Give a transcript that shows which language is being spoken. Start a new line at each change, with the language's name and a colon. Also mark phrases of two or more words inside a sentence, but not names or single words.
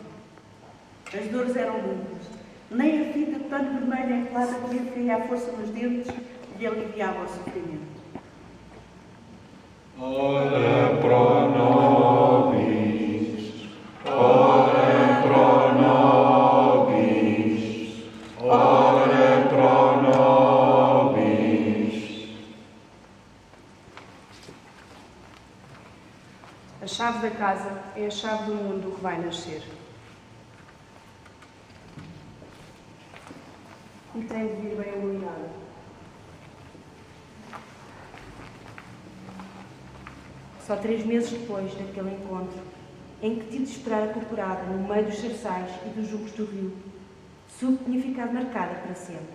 Portuguese: As dores eram muitas. Nem a fita de pano vermelho encolada que lhe feia a força nos dentes lhe aliviava o sofrimento.
Latin: Ora pro nobis, ora pro nobis, ora pro nobis.
Portuguese: A chave da casa é a chave do mundo que vai nascer. E tem de vir bem iluminado. Só 3 meses depois daquele encontro, em que tive de esperar a corporada no meio dos cerçais e dos juncos do rio, soube que tinha ficado marcada para sempre.